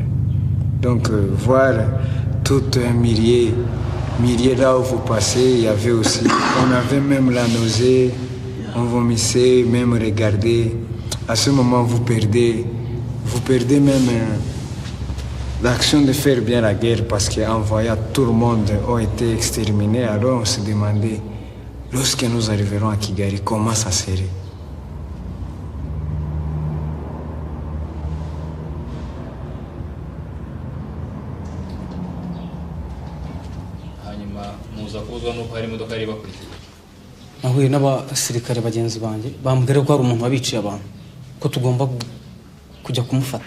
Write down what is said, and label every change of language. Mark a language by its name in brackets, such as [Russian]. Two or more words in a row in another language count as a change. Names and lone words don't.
[French] Donc voir tout un millier là où vous passez, il y avait aussi, on avait même la nausée, on vomissait, même regarder. À ce moment, vous perdez même l'action de faire bien la guerre parce qu'en voyant tout le monde a été exterminé, alors on se demandait, lorsque nous arriverons à Kigali, comment ça serait? [Kinyarwanda] nahuye n'abasirikare bagenzi banjye bambwira ko hari umuntu wabiciye abantu ko tugomba kujya kumufata.